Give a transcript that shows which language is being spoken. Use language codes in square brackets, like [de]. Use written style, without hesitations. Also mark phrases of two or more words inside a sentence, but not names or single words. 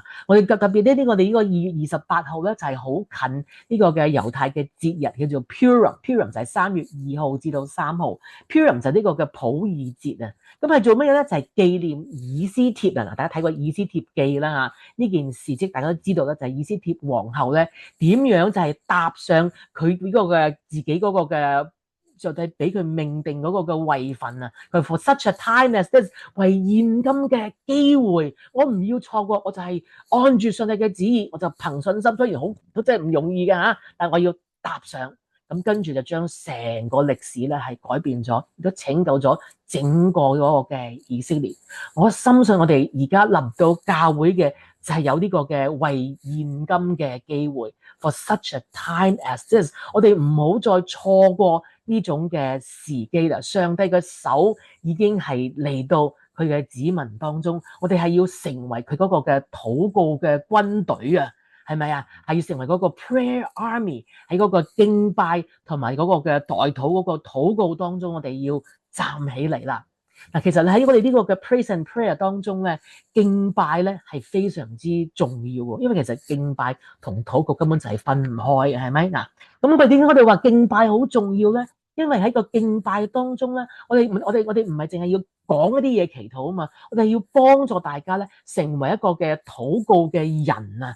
[yue] 我哋特別咧，我哋呢個2月28號咧就係好近呢個嘅猶太嘅節日，叫做 Purim 就係3月2號至到3號，Purim 就係呢個嘅普爾節啊。咁係做乜嘢咧？就係紀念以斯帖啊！嗱，大家睇過以斯帖記啦嚇，呢件事蹟大家都知道啦，就係以斯帖皇后咧點樣就係踏上佢呢個嘅自己嗰個嘅上帝俾佢命定嗰個嘅位份啊！ [en] 佢 for such a time as this， [yue] 為現今嘅機會，我唔要錯過，我就係按住上帝嘅旨意，我就憑信心，雖然好真係唔容易嘅嚇，但係我要踏上。咁跟住就將成個歷史咧係改變咗，亦都拯救咗整個嗰個嘅以色列。我深信我哋而家臨到教會嘅就係有呢個嘅為現今嘅機會 ， [en] for such a time as this， [yue] 我哋唔好再錯過呢種嘅時機啦。上帝嘅手已經係嚟到佢嘅子民當中，我哋係要成為佢嗰個嘅禱告嘅軍隊啊！係咪啊？係要成為嗰個 [en] prayer army， [yue] 喺嗰個敬拜同埋嗰個嘅代禱嗰個禱告當中，我哋要站起嚟啦。嗱，其實喺我哋呢個嘅 [en] praise and prayer [yue] 當中咧，敬拜咧係非常之重要喎，因為其實敬拜同禱告根本就係分唔開嘅，係咪？嗱，咁佢點解我哋話敬拜好重要咧？因為喺個敬拜當中咧，我哋唔係淨係要講一啲嘢祈禱啊嘛，我哋要幫助大家咧成為一個嘅禱告嘅人啊！